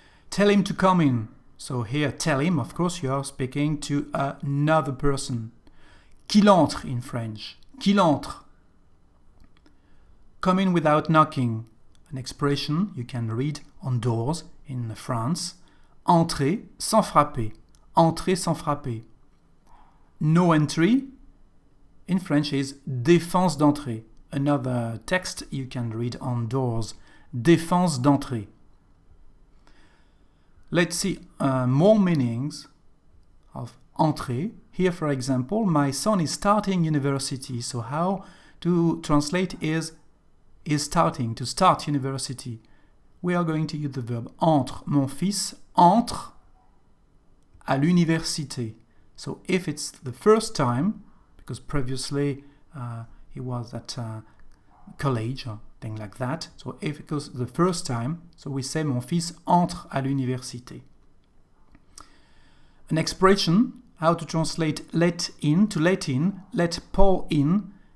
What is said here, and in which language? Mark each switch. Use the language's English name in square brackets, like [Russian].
[English] Tell him to come in. So here, tell him, of course, you are speaking to another person. [French] Qu'il entre [English] in French. [French] Qu'il entre. [English] Come in without knocking, an expression you can read on doors in France. [French] Entrer sans frapper. Entrer sans frapper. [English] No entry in French is [French] défense d'entrée. [English] Another text you can read on doors. [French] Défense d'entrée. [English] Let's see more meanings of entrer. Here, for example, my son is starting university. So how to translate is starting, to start university. We are going to use the verb entre. [French] Mon fils entre à l'université. [English] So if it's the first time, because previously he was at college or thing like that, so if it goes the first time, so we say [French] mon fils entre à l'université. [English] An expression, how to translate let in, to let in, let Paul in.